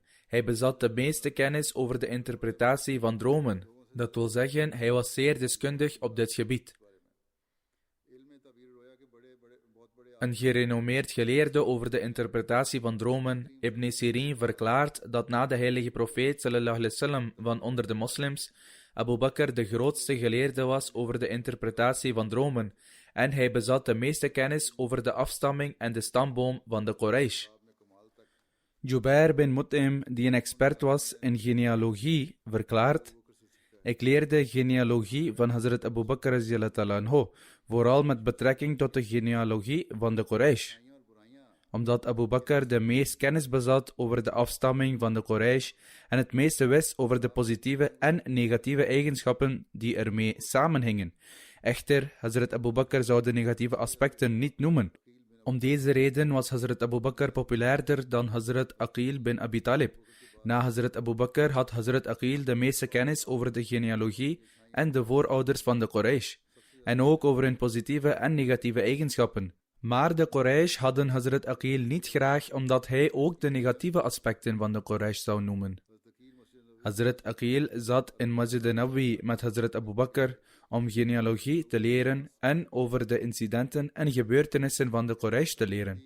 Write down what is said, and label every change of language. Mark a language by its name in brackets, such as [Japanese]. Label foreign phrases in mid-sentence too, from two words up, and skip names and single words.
[Dutch] Hij bezat de meeste kennis over de interpretatie van dromen. Dat wil zeggen, hij was zeer deskundig op dit gebied. Een gerenommeerd geleerde over de interpretatie van dromen, Ibn Sirin, verklaart dat na de heilige profeet [Arabic] صلى الله عليه وسلم [Dutch] van onder de moslims, Abu Bakr de grootste geleerde was over de interpretatie van dromen en hij bezat de meeste kennis over de afstamming en de stamboom van de Quraysh. Jubair bin Mut'im, die een expert was in genealogie, verklaart: ik leerde genealogie van Hazrat Abu Bakr [Arabic] رضي الله عنه, [Dutch] vooral met betrekking tot de genealogie van de Quraysh. Omdat Abu Bakr de meest kennis bezat over de afstamming van de Quraysh en het meeste wist over de positieve en negatieve eigenschappen die ermee samenhingen. Echter, Hazrat Abu Bakr zou de negatieve aspecten niet noemen. Om deze reden was Hazrat Abu Bakr populairder dan Hazrat Aqil bin Abi Talib. Na Hazrat Abu Bakr had Hazrat Aqil de meeste kennis over de genealogie en de voorouders van de Quraysh, en ook over hun positieve en negatieve eigenschappen. Maar de Quraysh hadden Hazrat Aqil niet graag, omdat hij ook de negatieve aspecten van de Quraysh zou noemen. Hazrat Aqil zat in Masjid Nabawi met Hazrat Abu Bakr om genealogie te leren en over de incidenten en gebeurtenissen van de Quraysh te leren.